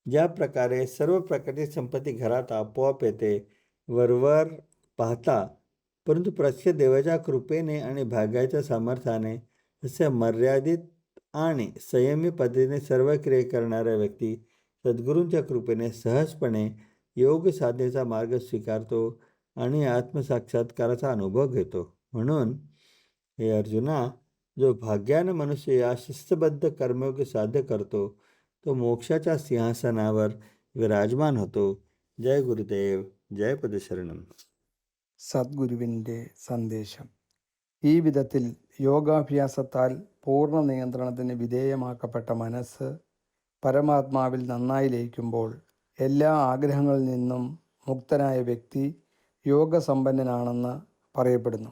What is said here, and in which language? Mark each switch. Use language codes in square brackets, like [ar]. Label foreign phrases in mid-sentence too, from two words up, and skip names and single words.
[mr] ज्या प्रकारे सर्व प्रकारची संपत्ती घरात आपोआप येते वरवर पाहता, परंतु प्रत्यक्ष देवाच्या कृपेने आणि भाग्याच्या सामर्थ्याने असे मर्यादित आणि संयमी पद्धतीने सर्व क्रिया करणाऱ्या व्यक्ती सद्गुरूंच्या कृपेने सहजपणे योग साधनेचा मार्ग स्वीकारतो आणि आत्मसाक्षात्काराचा अनुभव घेतो. म्हणून हे अर्जुना, जो भाग्यानं मनुष्य या शिस्तबद्ध कर्मयोग साध्य करतो तो मोक्षाच्या सिंहासनावर വിരാജമാൻ होतो. [ml] ജയ ഗുരുദേവ്, ജയ പദശരണം. സദ്ഗുരുവിൻ്റെ സന്ദേശം. ഈ വിധത്തിൽ യോഗാഭ്യാസത്താൽ പൂർണ്ണ നിയന്ത്രണത്തിന് വിധേയമാക്കപ്പെട്ട മനസ്സ് പരമാത്മാവിൽ നന്നായി ലയിക്കുമ്പോൾ എല്ലാ ആഗ്രഹങ്ങളിൽ നിന്നും മുക്തനായ വ്യക്തി യോഗസമ്പന്നനാണെന്ന് പറയപ്പെടുന്നു.